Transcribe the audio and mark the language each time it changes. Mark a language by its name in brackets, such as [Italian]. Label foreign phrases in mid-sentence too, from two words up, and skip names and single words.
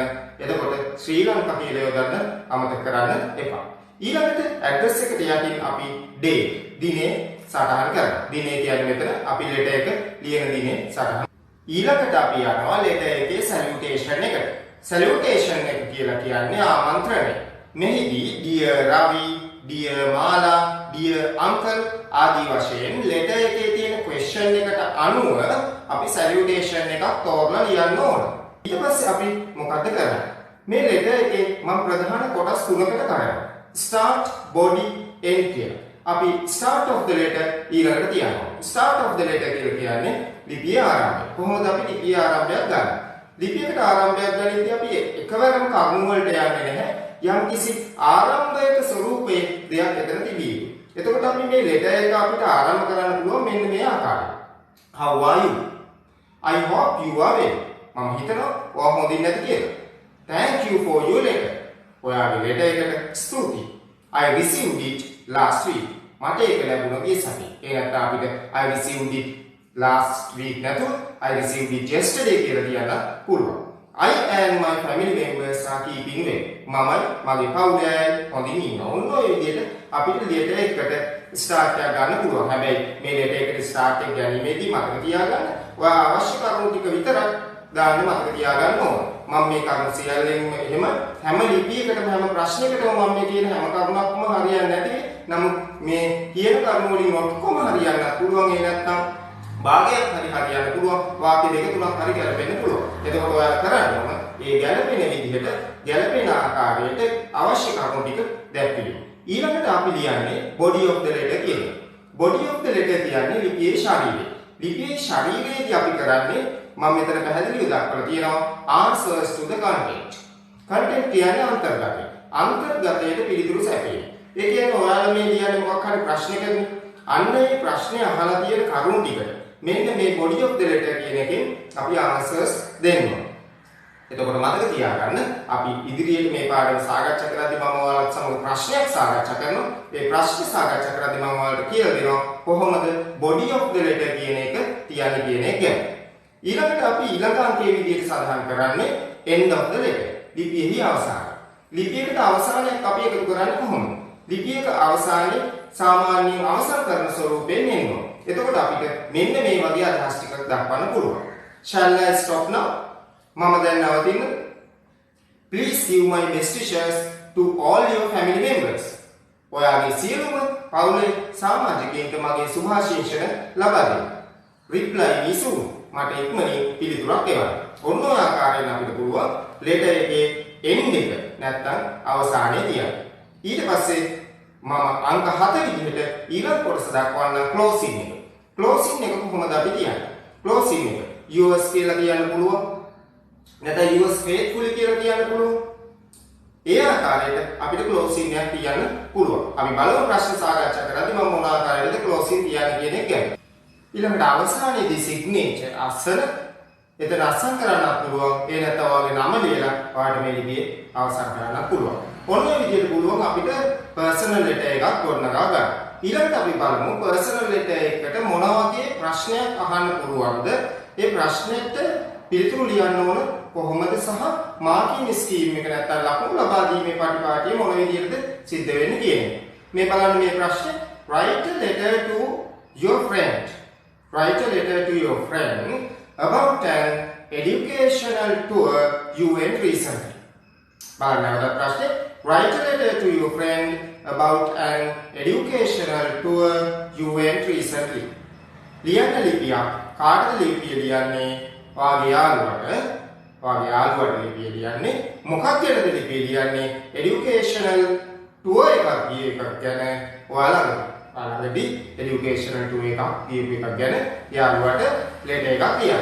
[Sinhala] එතකොට ශ්‍රී ලංකා කියලා යොදන්න අමතක කරන්න එපා. ඊළඟට ඇඩ්‍රස් එකට යටින් අපි day දිනේ සටහන් කරනවා. දිනේ කියන්නේ මෙතන අපි ලෙටර් එක ලියන දිනේ සටහන්. ඊළඟට අපි යනවා ලෙටර් එකේ salutation එකට. salutation එක කියලා කියන්නේ ආමන්ත්‍රණය. මෙහිදී [English] dear Ravi, dear Mala, dear uncle [Sinhala] ආදී වශයෙන් ලෙටර් එකේ තියෙන question එකට අනුව අපි salutation එකක් තෝරලා ලියන්න ඕන. ඊට පස්සේ අපි මොකද කරන්නේ? මේ ලෙටර් එකේ මම ප්‍රධාන කොටස් තුනකට කරනවා. [English] start, body, end [Sinhala] කියලා. අපි [English] start of the letter [Sinhala] ඊළඟට තියනවා. [English] start of the letter [Sinhala] කියලා කියන්නේ ලිපියේ ආරම්භය. කොහොමද අපි ලිපියේ ආරම්භයක් ගන්න? ලිපියකට ආරම්භයක් ගන්නදී අපි එකවරම කරුණු වලට යන්නේ නැහැ. යම්කිසි ආරම්භයක ස්වරූපයේ දෙයක් එතන තිබී. එතකොට අපි මේ ලෙටර් එක අපිට ආරම්භ කරන්න පුළුවන් මෙන්න මේ ආකාරයෙන්. [English] How are you? I hope you are well. [Sinhala] මම හිතනවා ඔයා හොඳින් නැති කියලා. [English] Thank you for your letter. [Sinhala] ඔයාගේ ලෙටර් එකට ස්තුතියි. [English] I received it last week. [Sinhala] මට ඒක ලැබුණා ගිය සතියේ. ඒ නැත්නම් අපිට [English] I received it last week [Sinhala] නැතුව [English] I received it yesterday [Sinhala] කියලා කියන්න පුළුවන්. [English] I and my family members are keeping well. [Sinhala] මමයි මගේ පවුලේ අය හොඳින් ඉන්නවා. ඔන්න ඔය විදිහට අපිට ලෙටර් එකකට ස්ටාර්ට් එක ගන්න පුළුවන්. හැබැයි මේ ලෙටර් එකට ස්ටාර්ට් එක ගැනීමේදී මතක තියාගන්න ඔයා අවශ්‍ය කරුණු ටික විතරක් දාන්න මතක තියාගන්න ඕන. මම මේ කරුණු සියල්ලෙන්ම එහෙම හැම ලිපියකටම හැම ප්‍රශ්නයකටම මම මේ කියන හැම කරුණක්ම හරියන්නේ නැති. නමුත් මේ කියන කරුණු වලින් ඔක්කොම හරියන්නත් පුළුවන්. ඒ නැත්නම් භාගයක් හරි හරියන්න පුළුවන්. වාක්‍ය දෙක තුනක් හරි ගැලපෙන්න පුළුවන්. එතකොට ඔයාලා කරන්න ඕන මේ ගැලපෙන විදිහට ගැලපෙන ආකාරයට අවශ්‍ය කරුණු ටික දැක්විලි. ඊළඟට අපි ලියන්නේ [English] body of the letter [Sinhala] කියලා. [English] body of the letter [Sinhala] කියන්නේ ලිපියේ ශරීරය. ලිපියේ ශරීරයේදී අපි කරන්නේ මම මෙතන පැහැදිලිව දක්වලා තියෙනවා [English] answers to the content. [Sinhala] content කියන්නේ අන්තර්ගතය. අන්තර්ගතයට පිළිතුරු සැපයීම. ඒ කියන්නේ ඔයාලා මේ ලියන්නේ මොකක් හරි ප්‍රශ්නයකදී අන්න ඒ ප්‍රශ්නේ අහලා තියෙන කරුණු ටිකට මෙන්න මේ [English] body of the letter [Sinhala] කියන එකෙන් අපි answers දෙන්න. එතකොට මතක තියාගන්න අපි ඉදිරියට මේ පාඩම සාකච්ඡා කරද්දී මම ඔයාලත් සමග ප්‍රශ්නයක් සාකච්ඡා කරනවා. ඒ ප්‍රශ්නේ සාකච්ඡා කරද්දී මම ඔයාලට කියලා දෙනවා කොහොමද [English] body of the letter [Sinhala] කියන එක තියන්නේ කියන එක ගැන. ඊළඟට අපි ඊළඟ අංකයේ විදිහට සඳහන් කරන්නේ [English] end of the letter. [Sinhala] ලිපියෙහි අවසානය. ලිපියකට අවසානයක් අපි එකතු කරන්නේ කොහොමද? ලිපියක අවසානයේ සාමාන්‍යයෙන් අවසන් කරන ස්වරූපයෙන් එනවා. එතකොට අපිට මෙන්න මේ වගේ අදහස් ටිකක් දක්වන්න පුළුවන්. [English] Shall I stop now? [Sinhala] මම දැන් නවතින්න. [English] Please give my best wishes to all your family members. [Sinhala] ඔයාගේ සියලුම පවුලේ සමාජිකයන්ට මගේ සුභාශිංසන ලබා දෙන්න. [English] Reply me soon. [Sinhala] මට ඉක්මනින් පිළිතුරක් එවන්න. ඔන්න ඔය ආකාරයෙන් අපිට පුළුවන් letter එකේ end එක නැත්තම් අවසානයේ තියන්න. ඊට පස්සේ මම අංක 7 විදිහට ඊළඟ කොටස දක්වන්න closing එක. closing එක කොහොමද අපි තියන්නේ? closing එක yours කියලා කියන්න පුළුවන්. නැත්නම් [English] yours faithfully [Sinhala] කියලා කියන්න පුළුවන්. ඒ ආකාරයට අපිට closing එකක් තියන්න පුළුවන්. අපි බලමු ප්‍රශ්න සාකච්ඡා කරද්දී මම මොන ආකාරයකද closing තියන්නේ කියන එක ගැන. ඊළඟට අවසානයේදී signature අසල එතන අසන් කරන්න පුළුවන්. ඒ නැත්නම් ඔයාගේ නම ලියලා ඔයාලට මේ ලිපියේ අවසන් කරන්න පුළුවන්. ඔන්න ඔය විදිහට පුළුවන් අපිට [English] personal letter [Sinhala] එකක් ගොඩනගා ගන්න. ඊළඟට අපි බලමු [English] personal letter [Sinhala] එකකට මොන වගේ ප්‍රශ්නයක් අහන්න පුළුවන්ද? ඒ ප්‍රශ්නෙට පිළිතුරු ලියන්න ඕන කොහොමද සහ [English] marking scheme [Sinhala] එක නැත්නම් ලකුණු ලබා දීමේ පටිපාටිය මොන විදිහටද සිද්ධ වෙන්නේ කියන්නේ. මේ බලන්න මේ ප්‍රශ්නේ [English] write a letter to your friend. Write a letter to your friend about an educational tour you went recently. [Sinhala] බලන්න නැවත ප්‍රශ්නේ [English] write a letter to your friend about an educational tour you went recently. [Sinhala] ලියන්න ලිපියක් කාටද ලිපිය ලියන්නේ? ඔයාගේ යාළුවට ලිපිය ලියන්නේ මොකක් ගැනද ලිපිය ලියන්නේ? [English] educational tour [Sinhala] එකක් ගිය එකක් ගැන ඔයාලගේ [English] educational tour [Sinhala] එකක් ගිය එකක් ගැන යාළුවට letter එකක් ලියන්න.